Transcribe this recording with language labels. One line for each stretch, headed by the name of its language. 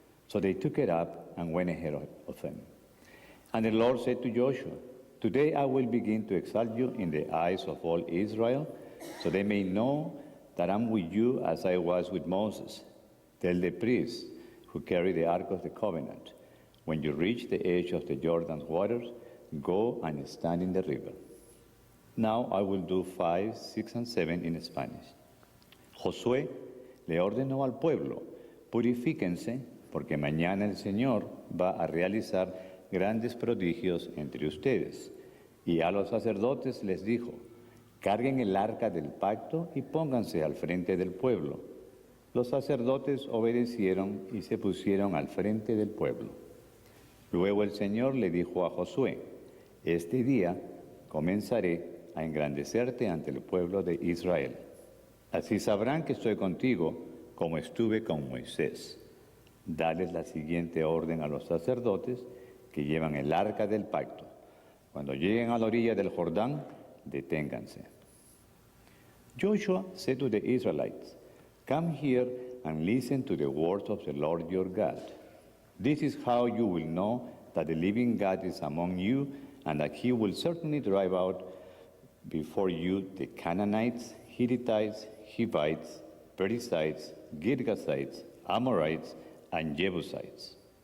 English: So they took it up and went ahead of them. And the Lord said to Joshua, "Today I will begin to exalt you in the eyes of all Israel, so they may know that I'm with you as I was with Moses. Tell the priests who carry the Ark of the Covenant, when you reach the edge of the Jordan's waters, go and stand in the river." Now I will do 5, 6, and 7 in Spanish.
Spanish: Josué le ordenó al pueblo, "Purifíquense, porque mañana el Señor va a realizar grandes prodigios entre ustedes." Y a los sacerdotes les dijo, "Carguen el arca del pacto y pónganse al frente del pueblo." Los sacerdotes obedecieron y se pusieron al frente del pueblo. Luego el Señor le dijo a Josué, "Este día comenzaré a engrandecerte ante el pueblo de Israel. Así sabrán que estoy contigo como estuve con Moisés. Dales la siguiente orden a los sacerdotes que llevan el arca del pacto. Cuando lleguen a la orilla del Jordán, deténganse."
English: Joshua said to the Israelites, "Come here and listen to the words of the Lord your God. This is how you will know that the living God is among you, and that he will certainly drive out before you the Canaanites, Hittites, Hivites, Perizzites, Girgashites, Amorites, and Jebusites.